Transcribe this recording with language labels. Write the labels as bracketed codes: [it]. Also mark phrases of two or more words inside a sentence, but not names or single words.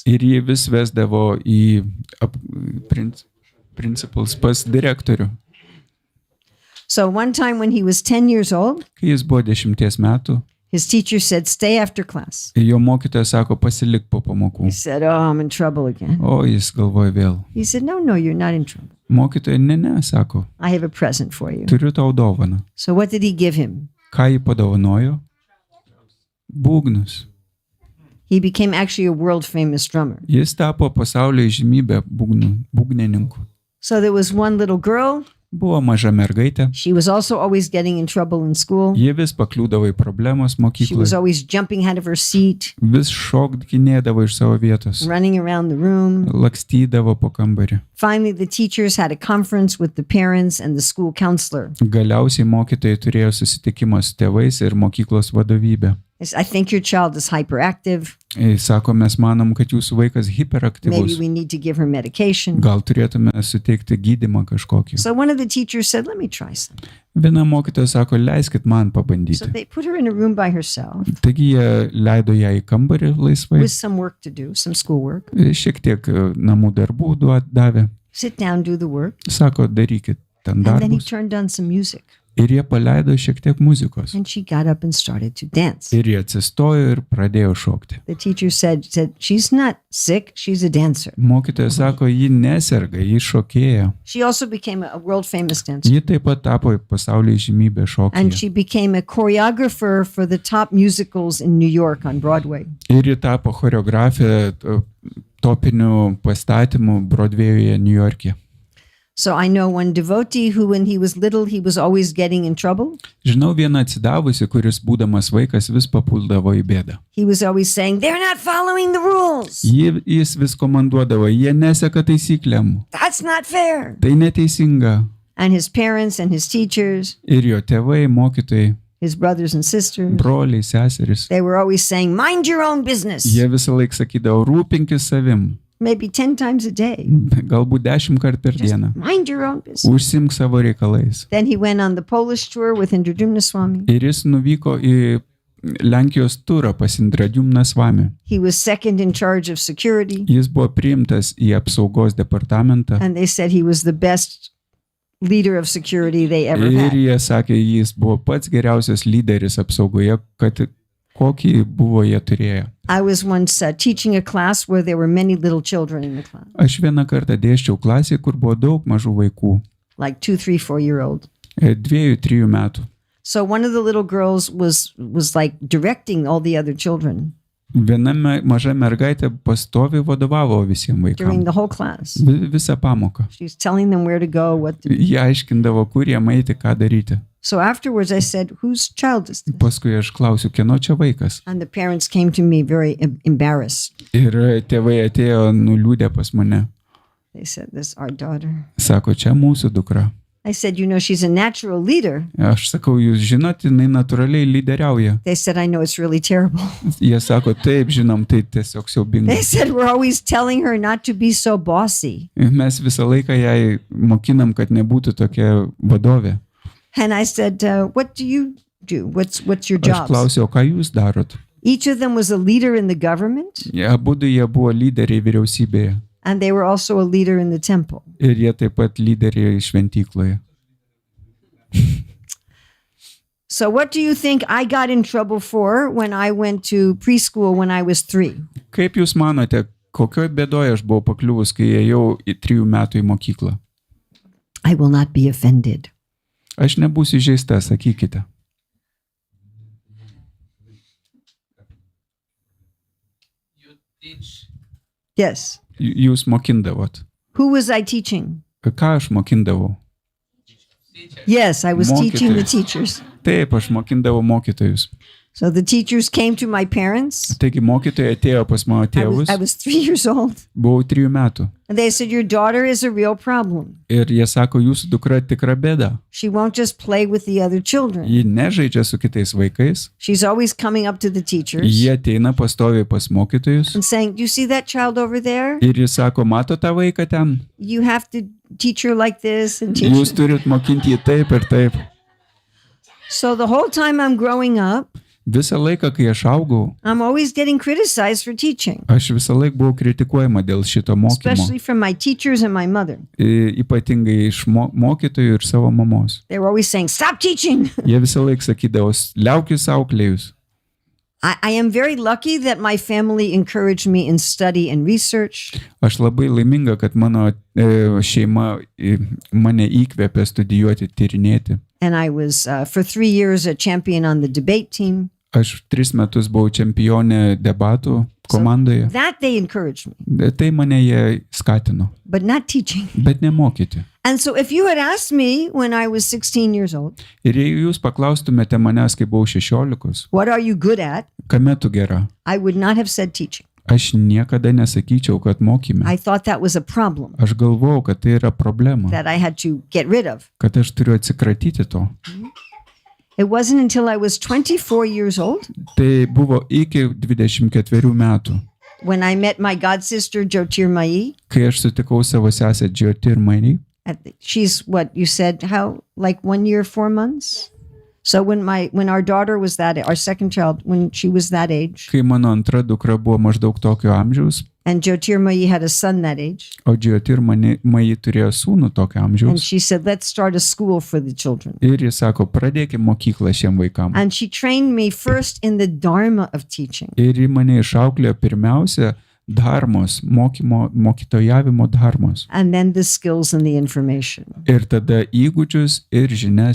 [lt] Ir jie vis vesdavo į principals pas direktorių. [en] So one time when he was 10 years old, [lt] Kai jis buvo 10 metų, [en] His teacher said, stay after class. [lt] Jo mokytojas sako, pasilik po pamokų. [en] He said, oh, I'm in trouble again. [lt] O jis galvoja vėl. [en] He said, no, you're not in trouble. [lt] Mokytoja, ne, sako, [en] I have a present for you. [lt] turiu tau dovaną. [en] So what did he give him? [lt] Ką jį padovanojo? Būgnus. [en] He became actually a world famous drummer. [lt] Jis tapo pasaulio įžymybė būgnininku. [en] So there was one little girl. [lt] Buvo maža mergaitė. [en] She was also always getting in trouble in school. [lt] Ji vis pakliūdavo į problemas [en] She was [lt] mokykloje. [en] always jumping out of her seat, [lt] Vis šokdinėdavo iš savo vietos. [en] running around the room. [lt] Lakstydavo po kambarį. [en] Finally, the teachers had a conference with the parents and the school counselor. [lt] Galiausiai mokytojai turėjo susitikimą su tėvais ir mokyklos vadovybė. [en] They said, I think your child is hyperactive. [lt] Sako, mes manom, kad jūsų vaikas [en] Maybe [lt] hiperaktyvus. [en] we need to give her medication. [lt] Gal turėtume suteikti gydymą kažkokį. [en] So one of the teachers said, let me try some. [lt] Viena mokytoja sako, leiskit man [en] So [lt] pabandyti. [en] they put her in a room by herself [lt] Taigi jie leido ją į kambarį laisvai. [en] with some work to do, some schoolwork. [lt] Šiek tiek namų darbų davė. [en] Sit down, do the work. [lt] Sako, darykit ten [en] And then he [lt] darbus. [en] turned on some music. [lt] Ir jie paleido šiek tiek muzikos. [en] And she got up and started to dance. [lt] Ir jie atsistojo ir pradėjo šokti. [en] The teacher said, she's not sick, she's a dancer. [lt] Mokytoja sako, ji neserga, ji šokėja. [en] She also became a world famous dancer. [lt] Ji taip pat tapo pasaulio žymybė [en] And [lt] šokyje. [en] she became a choreographer for the top musicals in New York on Broadway. [lt] Ir ji tapo choreografė topinių pastatymų Broadway'uje New York'e. [en] So I know one devotee who, when he was little, he was always getting in trouble. [lt] Žinau vieną atsidavusi, kuris būdamas vaikas vis papuldavo į bėdą. [en] He was always saying, they're not following the rules. [lt] Jis vis komanduodavo, jie neseka taisyklėm. [en] That's not fair. [lt] Tai neteisinga. [en] And his parents and his teachers, [lt] Ir jo tėvai, mokytojai, [en] his brothers and sisters, [lt] broliai, seserys, [en] they were always saying, mind your own business. [lt] jie visą laiką sakydavo, rūpinkis savim. [en] Maybe 10 times a day. [lt] Galbūt 10 kartų per dieną. [en] Mind your own business. [lt] Užsimk savo reikalais. [en] Then he went on the Polish tour with Indradumna Swami. [lt] Ir jis nuvyko į Lenkijos turą pas Indradiumną Swami. [en] He was second in charge of security. [lt] Jis buvo priimtas į apsaugos departamentą. [en] And they said he was the best leader of security they ever [lt] Ir [en] had. [lt] jie sakė, jis buvo pats geriausias lyderis apsaugoje, kad kokį buvo jie turėję. [en] I was once teaching a class where there were many little children in the class, [lt] Aš vieną kartą dėsčiau klasėje, kur buvo daug mažų vaikų. [en] like 2, 3, 4-year-old. [lt] 2-3 metų. [en] So one of the little girls was like directing all the other children [lt] Viena maža mergaitė pastoviai vadovavo visiems [en] during [lt] vaikams. [en] the whole class. [lt] Visą pamoką. [en] She's telling them where to go, what to do. [lt] Jie aiškindavo, kur jie eiti, ką daryti. [en] So afterwards I said, whose child is this? [lt] Paskui aš klausiu, kieno čia vaikas. [en] And the parents came to me very embarrassed. [lt] Ir tėvai atėjo nuliūdę pas mane. [en] They said, this is our daughter. [lt] Sako, čia mūsų dukra. [en] I said, you know, she's a natural leader. [lt] Aš sakau, jūs žinot, jinai natūraliai lyderiauja. [en] They said, I know it's really terrible. [lt] Jie sako, taip, žinom, tai tiesiog siaubinga. [en] They said, we're always telling her not to be so bossy. [lt] Mes visą laiką jai mokinam, kad nebūtų tokia vadovė. [en] And I said, what do you do? What's your [lt] Aš [en] job? [lt] klausiau, o ką jūs darot? [en] Each of them was a leader in the government, [lt] Abudu jie buvo lyderiai vyriausybėje. [en] and they were also a leader in the temple. [lt] Ir jie taip pat lyderiai šventykloje. [en] So what do you think I got in trouble for when I went to preschool when I was 3? [lt] Kaip jūs manote, kokioj bėdoje aš buvau pakliuvus, kai ėjau 3 metų į mokyklą? [en] I will not be offended. [lt] Aš nebūsiu žeista, sakykite. [en] You teach Yes. [lt] Jūs mokindavot. [en] Who was I teaching? [lt] Ką aš mokindavau? [en] teachers. Yes, I was teaching the [lt] Mokytojus. [en] teachers. [lt] Taip, aš mokindavau mokytojus. [en] So the teachers came to my parents. [lt] Taigi mokytojai atėjo pas mano tėvus. [en] I was 3 years old. [lt] Buvau 3 metų. [en] And they said, your daughter is a real problem. [lt] Ir jie sako, jūsų dukra tikra bėda. [en] She won't just play with the other children. [lt] Ji nežaidžia su kitais vaikais. [en] She's always coming up to the teachers [lt] Jie ateina pastoviai pas mokytojus. [en] and saying, do you see that child over there? [lt] Ir jis sako, mato tą vaiką ten. [en] You have to teach her like this and teach [lt] Jūs [en] her. [lt] turit mokinti jį taip ir taip. [en] So the whole time I'm growing up, [lt] Visą laiką, kai aš augau, [en] I'm always getting criticized for teaching, [lt] aš visą laiką buvau kritikuojama dėl šito mokymo. [en] especially from my teachers and my mother. [lt] Ypatingai iš mokytojų ir savo mamos. [en] They were always saying, stop teaching. [lt] Jie visą laiką sakydavo, liaukis auklėjus. [en] I am very lucky that my family encouraged me in study and research. [lt] Aš labai laiminga, kad mano šeima mane įkvėpė studijuoti, tyrinėti. [en] And I was, for 3 years, a champion on the debate team. [lt] Aš 3 metus buvau čempionė debatų komandoje. [en] That they encouraged me, [lt] Tai mane jie skatino, [en] but not teaching. [lt] bet nemokyti. [en] And so if you had asked me when I was 16 years old, [lt] Ir jei jūs paklaustumėte manęs, kai buvau 16, [en] what are you good at? [lt] kame tu gera, [en] I would not have said teaching. [lt] aš niekada nesakyčiau, kad mokyme. [en] I thought that was a problem [lt] Aš galvojau, kad tai yra problema, [en] that I had to get rid of. [lt] kad aš turiu atsikratyti to. [en] It wasn't until I was 24 years old [lt] Tai buvo iki 24 metų, [en] when I met my god sister Jyotirmayi. [lt] kai aš sutikau savo sesę Jyotirmayi. [en] She's what you said, how, like 1 year, 4 months? So when our daughter was our second child, when she was that age, [lt] Kai mano antra dukra buvo maždaug tokio amžiaus, [en] and Jyotirmayi had a son that age, [lt] o Jyotirmayi turėjo sūnų tokio [en] and [lt] amžiaus. [en] she said, let's start a school for the children. [lt] Ir jis sako, pradėkime mokyklą šiem vaikam. [en] And she trained me first in the Dharma of teaching. [lt] Ir ji mane išauklėjo pirmiausia dharmos, mokytojavimo dharmos. [en] And then the skills and the information. [lt] Ir tada įgūdžius ir žinias,